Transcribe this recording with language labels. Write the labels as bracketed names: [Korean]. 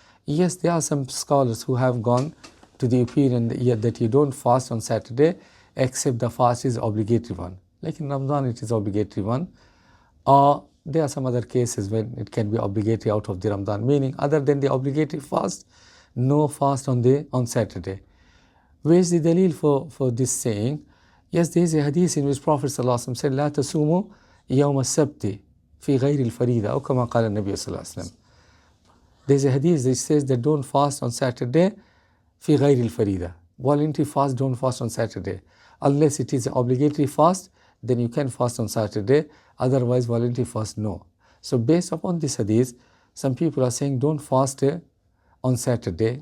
[English] Yes, there are some scholars who have gone to the opinion that you don't fast on Saturday except the fast is obligatory one. Like in Ramadan, it is obligatory one. Or there are some other cases when it can be obligatory out of the Ramadan, meaning other than the obligatory fast, no fast on Saturday. Where is the dalil for this saying? Yes, there is a hadith in which Prophet ﷺ said, [Arabic] لا تسوموا يوم السبت في غير الفريضة أو كما قال النبي صلى الله عليه وسلم. [English] There is a hadith that says that don't fast on Saturday [Arabic] في غير الفريضة. [English] Voluntary fast, don't fast on Saturday. Unless it is an obligatory fast, then you can fast on Saturday. Otherwise, voluntary fast, no. So based upon this hadith, some people are saying don't fast on Saturday.